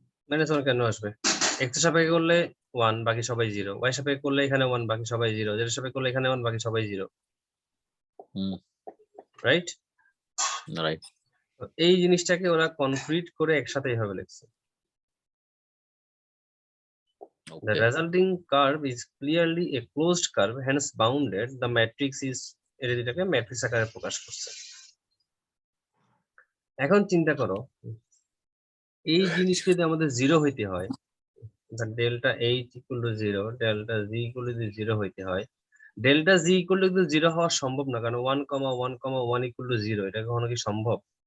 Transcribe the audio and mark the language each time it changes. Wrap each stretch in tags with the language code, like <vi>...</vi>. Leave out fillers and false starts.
<bn>-1 কেন আসবে? x এর সাপেক্ষে করলে 1 বাকি সবাই 0, y এর সাপেক্ষে করলে এখানে 1 বাকি সবাই 0, z এর সাপেক্ষে করলে এখানে 1 বাকি সবাই 0, রাইট? রাইট। এই জিনিসটাকে ওরা কনক্রিট করে একসাথে এইভাবে লিখছে।</bn> <en>The resulting curve is clearly a closed curve, hence bounded. The matrix is</en> <bn>এটাকে ম্যাট্রিক্স আকারে প্রকাশ করছে। এখন চিন্তা করো, এই জিনিস যদি আমাদের 0 হইতে হয়, delta h equal to 0, delta g equal to 0 হইতে হয়। ডেল্টা g ইকুয়াল টু 0 হওয়া সম্ভব না, কারণ 1, 1, 1 ইকুয়াল টু 0 এটা কখনো কি সম্ভব?</bn>